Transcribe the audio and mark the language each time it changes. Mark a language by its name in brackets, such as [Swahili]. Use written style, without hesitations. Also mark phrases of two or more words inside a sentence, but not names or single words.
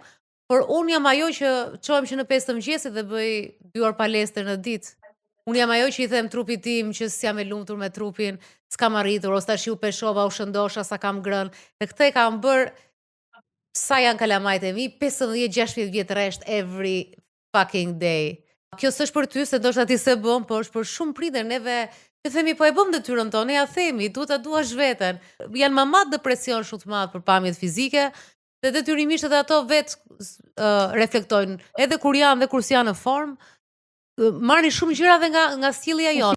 [Albanian] Por unë jam ajo që qohem që në 5 të mëngjesit dhe bëj 2 orë palestër në ditë. Unë jam ajo që i them trupit tim që s'jam e lumtur me trupin, s'kam arritur, ose tash u peshova, u shëndosha, sa kam grënë. Dhe këtë e kam bërë, sa janë kalamajt e mi, 15-16 vjetë resht [English] every fucking day. [Albanian] Kjo s'është për ty, se ndoshta ti se bëm, por është për shumë prindër, neve ne themi po e bëm detyrën tonë, ne ja themi, duash veten. Janë mamat depresion shumë të madh për pamjet fizike. Dhe detyrimisht edhe ato vetë reflektojnë, edhe kur janë dhe kur s'janë në formë, marrin shumë gjëra dhe nga sjellja jonë.